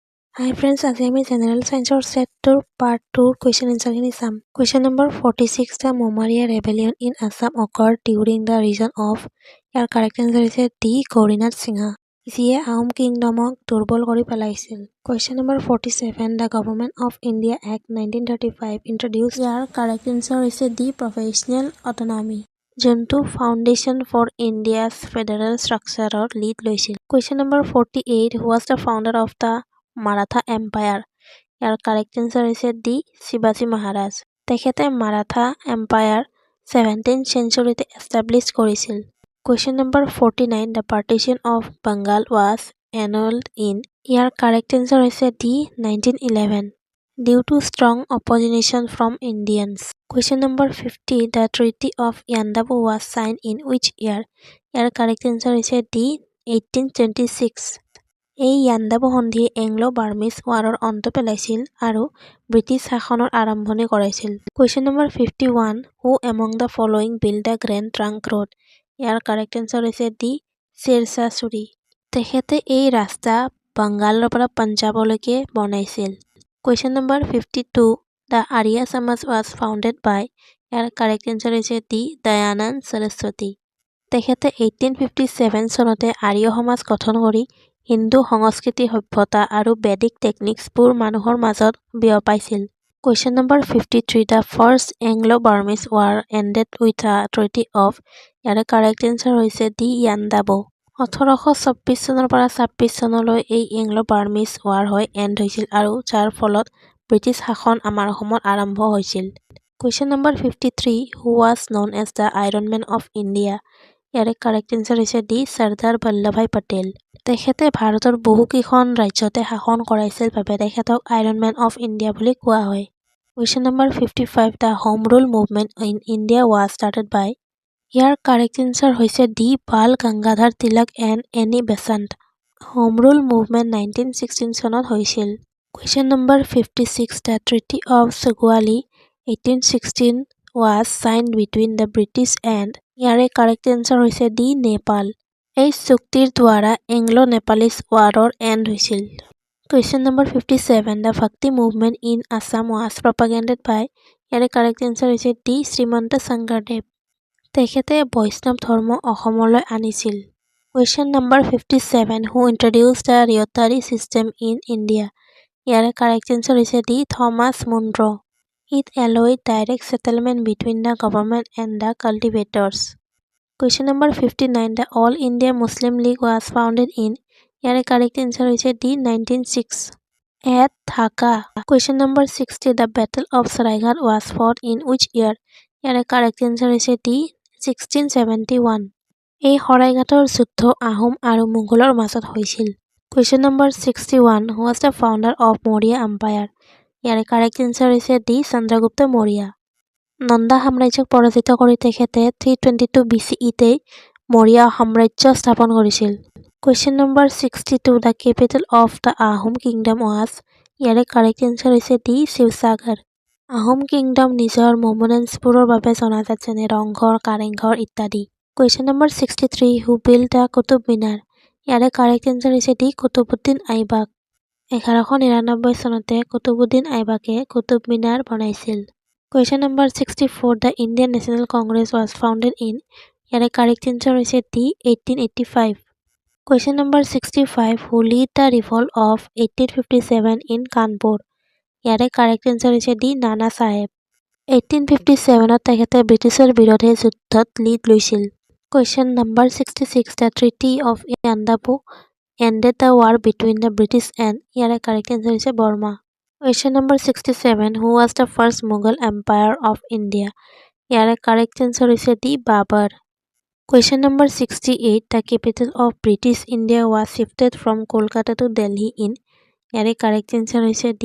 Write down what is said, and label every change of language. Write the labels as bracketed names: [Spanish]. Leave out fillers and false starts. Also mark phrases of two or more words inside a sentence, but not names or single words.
[English] Hi friends, [Assamese] আজি আমি [English] General Science Set 2 Part 2 question answer [Assamese] খিনি চাম। [English] Question number 46, the Momaria Rebellion in Assam occurred during the reign of, ইয়াৰ correct answer হৈছে D. [Assamese] Gaurinath Singha, যিয়ে আহোম কিংডমক দুৰ্বল কৰি পেলাইছিল। [English] Question number 47, the Government of India Act 1935 introduced, ইয়াৰ correct answer হৈছে D. Professional Autonomy, যোনটো Foundation for India's Federal Structureৰ lead লৈছিল। Question number 48, who was the founder of the Maratha Empire, ইয়াৰ correct answer হৈছে D. [Assamese] শিৱাজী মহাৰাজ, তেখেতে মাৰাঠা এম্পায়াৰ [English] 17th centuryতে establish [Assamese] কৰিছিল। [English] Question number 49, the partition of Bengal was annulled in, ইয়াৰ correct answer হৈছে D. 1911 due to strong opposition from Indians। Question number 50, the Treaty of Yandabu was signed in which year, ইয়াৰ correct answer হৈছে D. 1826। [Assamese] এই ইয়াণ্ডাবু সন্ধিয়ে এংলো-বাৰ্মিজ ৱাৰৰ অন্ত পেলাইছিল আৰু ব্ৰিটিছ শাসনৰ আৰম্ভণি কৰাইছিল। [English] Question number 51, who among the following built the Grand Trunk Road, ইয়াৰ correct answer হৈছে D. [Assamese] শ্বেৰশ্বাহ ছুৰী, তেখেতে এই ৰাস্তা বাংগালৰ পৰা পঞ্জাৱলৈকে বনাইছিল। [English] Question number 52, the Arya Samaj was founded by, ইয়াৰ correct answer হৈছে D. [Assamese] দয়ানন্দ সৰস্বতী, তেখেতে 1857 চনতে আৰ্য সমাজ গঠন কৰি হিন্দু সংস্কৃতি সভ্যতা আৰু বেদিক টেকনিক্সবোৰ মানুহৰ মাজত বিয়পাইছিল। [English] Question number 53, the first Anglo-Burmese war ended with a treaty of, ইয়াৰ correct answer হৈছে D. [Assamese] ইয়াণ্ডাবু, 1826 চনৰ পৰা 26 চনলৈ এই এংলো-বাৰ্মিজ ৱাৰ হৈ এণ্ড হৈছিল আৰু যাৰ ফলত ব্ৰিটিছ শাসন আমাৰ অসমত আৰম্ভ হৈছিল। [English] Question number 53, who was known as the Iron Man of India, ইয়াৰ correct answer হৈছে D. [Assamese] চৰ্দাৰ বল্লভভাই পেটেল, তেখেতে ভাৰতৰ বহুকেইখন ৰাজ্যতে শাসন কৰাইছিল বাবে তেখেতক [English] Iron Man of India [Assamese] বুলি কোৱা হয়। [English] Question number 55, the Home Rule movement in India was started by, ইয়াৰ correct answer হৈছে D. [Assamese] বাল গংগাধৰ তিলক এণ্ড এনি বেচাণ্ট, [English] Home Rule movement [Assamese] 1916 চনত হৈছিল। [English] Question number 56, the Treaty of Sugauli 1816 was signed between the British and, ইয়াৰে correct answer হৈছে D. [Assamese] নেপাল, এই চুক্তিৰ দ্বাৰা এংলো-নেপালিজ ৱাৰৰ এণ্ড হৈছিল। [English] Question number 57, the Bhakti movement in Assam was propagated by, ইয়াৰে correct answer হৈছে D. [Assamese] শ্ৰীমন্ত শংকৰদেৱ, তেখেতে বৈষ্ণৱ ধৰ্ম অসমলৈ আনিছিল। [English] Question number 57, who introduced the ryotary system in India, ইয়াৰে correct answer হৈছে D. থমাছ মুনৰো, it allowed direct settlement between the government and the cultivators। Question number 59, the All India Muslim League was founded in, ইয়াৰে correct answer হৈছে D. 1906 at Dhaka। Question number 60, the Battle of Saraighat was fought in which year, ইয়াৰে correct answer হৈছে D. [Assamese] 1671, এই শৰাইঘাটৰ যুদ্ধ আহোম আৰু মোগলৰ মাজত হৈছিল। [English] Question number 61, who was the founder of Maurya Empire, ইয়াৰে correct answer হৈছে D. [Assamese] চন্দ্ৰগুপ্ত মৌৰ্য, নন্দা সাম্ৰাজ্যক পৰাজিত কৰি তেখেতে 322 BCE-তে মৌৰ্য সাম্ৰাজ্য স্থাপন কৰিছিল। [English] Question number 62, the capital of the Ahom Kingdom was, ইয়াৰে correct answer হৈছে D. [Assamese] শিৱসাগৰ, আহোম কিংডম নিজৰ মনুমেণ্টছবোৰৰ বাবে জনাজাত যেনে ৰংঘৰ, কাৰেংঘৰ ইত্যাদি। [English] Question number 63, who built the কুতুব মিনাৰ, ইয়াৰে correct answer হৈছে D. [Assamese] কুতুবুদ্দিন আইবাক, 1199 চনতে কুতুবুদ্দিন আইবাকে কুতুব মিনাৰ বনাইছিল। [English] Question number 64, the Indian National Congress was founded in, ইয়াৰে correct answer হৈছে D. 1885। Question number 65, who led the revolt of 1857 in Kanpur, ইয়াৰে correct answer হৈছে D. [Assamese] নানা চাহেব, 1857ত তেখেতে ব্ৰিটিছৰ বিৰুদ্ধে যুদ্ধত লিড লৈছিল। [English] Question number 66, the Treaty of Yandabu ended the war between the British and, ইয়াৰে correct answer হৈছে বৰ্মা। Question number 67, who was the first Mughal Empire of India, ইয়াৰে correct answer হৈছে D. বাবৰ। Question number 68, the capital of British India was shifted from Kolkata to Delhi in, ইয়াৰে correct answer হৈছে D.